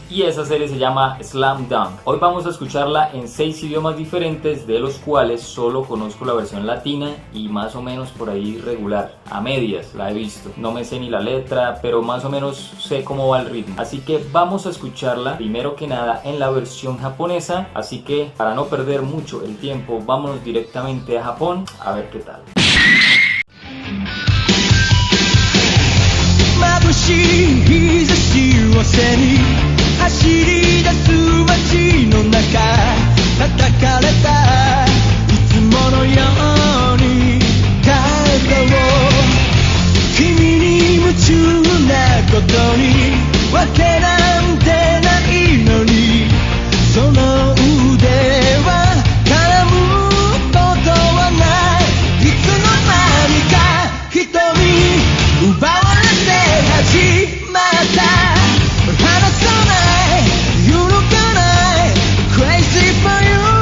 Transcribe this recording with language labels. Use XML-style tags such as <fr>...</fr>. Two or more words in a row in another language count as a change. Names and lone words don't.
<es>Y esa serie se llama Slam Dunk. Hoy vamos a escucharla en 6 idiomas diferentes, de los cuales solo conozco la versión latina y más o menos por ahí regular. A medias la he visto. No me sé ni la letra, pero más o menos sé cómo va el ritmo. Así que vamos a escucharla primero que nada en la versión japonesa, así que para no perder mucho el tiempo vámonos directamente a Japón a ver qué tal.</es> <ja>眩しい日差しを背に走り出す街の中叩かれたいつものように体を君に夢中なことにわけなんてないのにその腕は絡むことはないいつの間にか瞳奪われて始まった離さない揺るがない</ja> <en>Crazy for you</en>